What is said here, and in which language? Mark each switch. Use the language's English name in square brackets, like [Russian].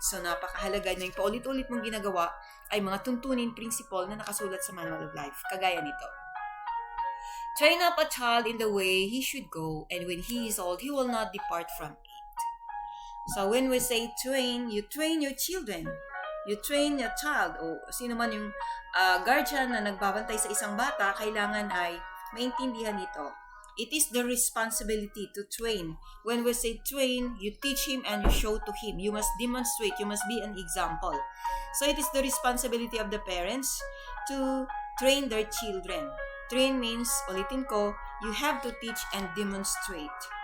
[Filipino] So, napakahalaga na yung paulit-ulit mong ginagawa ay mga tuntunin, principle na nakasulat sa Manual of Life. Kagaya nito. [English] Train up a child in the way he should go, and when he is old, he will not depart from it. So, when we say train, you train your children. You train your child. [Filipino] O sino man yung guardian na nagbabantay sa isang bata, kailangan ay maintindihan ito. [English] It is the responsibility to train. When we say train, you teach him and you show to him. You must demonstrate. You must be an example. So, it is the responsibility of the parents to train their children. Train means, [Filipino] ulitin ko, [English] you have to teach and demonstrate.